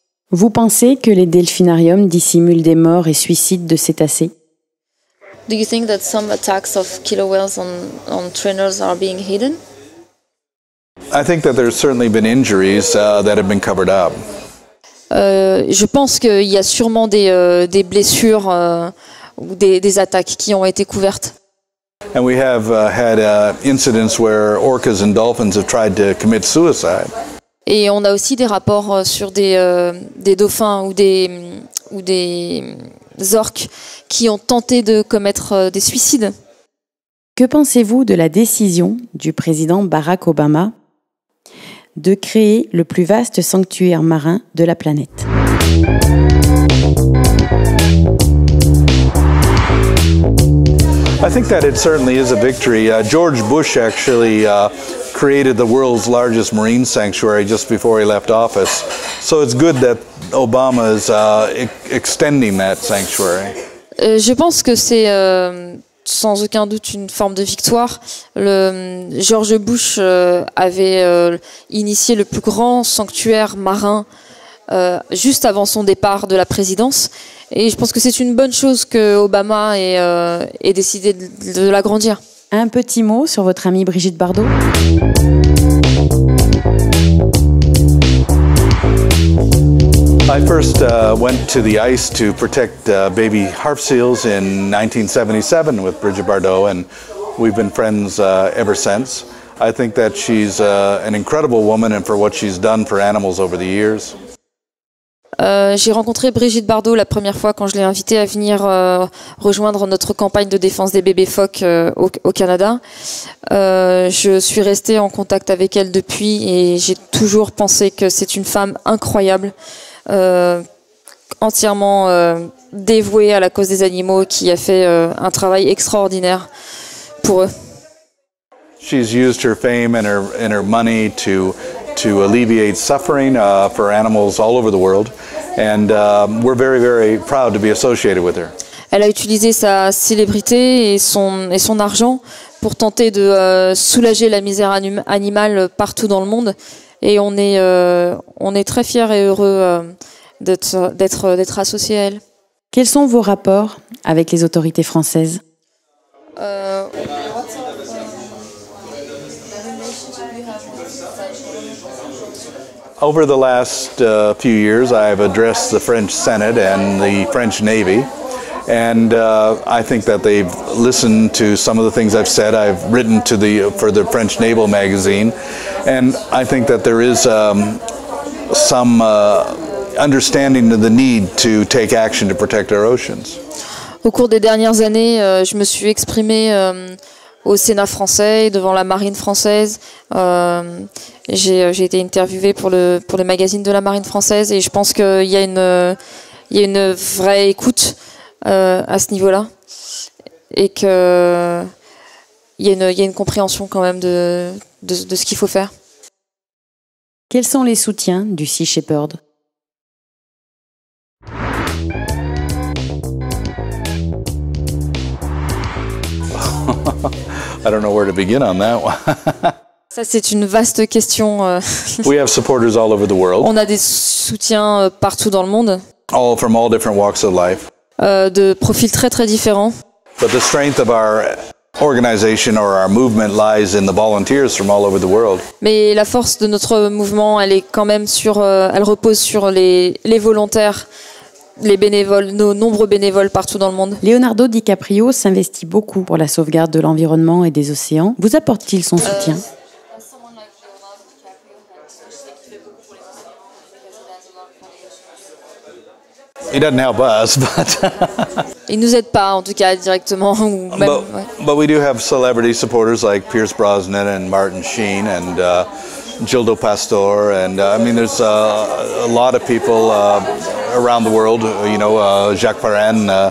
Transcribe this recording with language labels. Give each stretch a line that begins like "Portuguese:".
French: Vous pensez que les delphinariums dissimulent des morts et suicides de cétacés?
English: Do you think that some attacks of killer whales on trainers are being hidden? I think that there's certainly been injuries that have been covered up.
French: Je pense qu'il y a sûrement des blessures ou des attaques qui ont été couvertes.
English: And we have had incidents where orcas and dolphins have tried to commit suicide.
French: Et on a aussi des rapports sur des dauphins ou des orques qui ont tenté de commettre des suicides. Que pensez-vous de la décision du président Barack Obama de créer le plus vaste sanctuaire marin de la planète?
English: I think that it certainly is a victory. George Bush actually created the world's largest marine sanctuary just before he left office. So it's good that Obama is extending that sanctuary.
French: Je pense que c'est sans aucun doute une forme de victoire. George Bush avait initié le plus grand sanctuaire marin juste avant son départ de la présidence. Et je pense que c'est une bonne chose que Obama ait décidé de l'agrandir. Un petit mot sur votre amie Brigitte Bardot.
English: I first went to the ice to protect baby harp seals in 1977 with Brigitte Bardot, and we've been friends ever since. I think that she's an incredible woman and for what she's done for animals over the years.
French: J'ai rencontré Brigitte Bardot la première fois quand je l'ai invitée à venir rejoindre notre campagne de défense des bébés phoques au Canada. Je suis restée en contact avec elle depuis et j'ai toujours pensé que c'est une femme incroyable, entièrement dévouée à la cause des animaux, qui a fait un travail extraordinaire pour eux.
English: She's used her fame and her money to alleviate suffering for animals all over the world, and we're very, very proud to be associated with her.
French: Elle a utilisé sa célébrité et son argent pour tenter de soulager la misère animale partout dans le monde, et on est très fiers et heureux d'être associés à elle. Quels sont vos rapports avec les autorités françaises?
English: Over the last few years, I have addressed the French Senate and the French Navy, and I think that they've listened to some of the things I've said. I've written for the French Naval magazine, and I think that there is some understanding of the need to take action to protect our oceans.
French: Au cours des dernières années, je me suis exprimée au Sénat français, devant la marine française. J'ai été interviewée pour le magazine de la marine française, et je pense qu'il y a une vraie écoute à ce niveau-là, et qu'il y a une compréhension quand même de ce qu'il faut faire. Quels sont les soutiens du Sea Shepherd?
English: I don't know where to begin on that one.
French: Ça, c'est une vaste question.
English: We have supporters all over the world,
French: On a des soutiens partout dans le monde,
English: all from all different walks of life.
French: de profils très très différents.
English: But the strength of our organization or our movement lies in the volunteers from all over the world.
French: Mais la force de notre mouvement, elle est quand même elle repose sur les volontaires, les bénévoles, nos nombreux bénévoles partout dans le monde. Leonardo DiCaprio s'investit beaucoup pour la sauvegarde de l'environnement et des océans. Vous apporte-t-il son soutien?
English: He doesn't help us,
French: Il nous aide pas, en tout cas directement, ou même.
English: but we do have celebrity supporters like Pierce Brosnan and Martin Sheen and Gildo Pastor, and I mean there's a lot of people around the world. Jacques Perrin.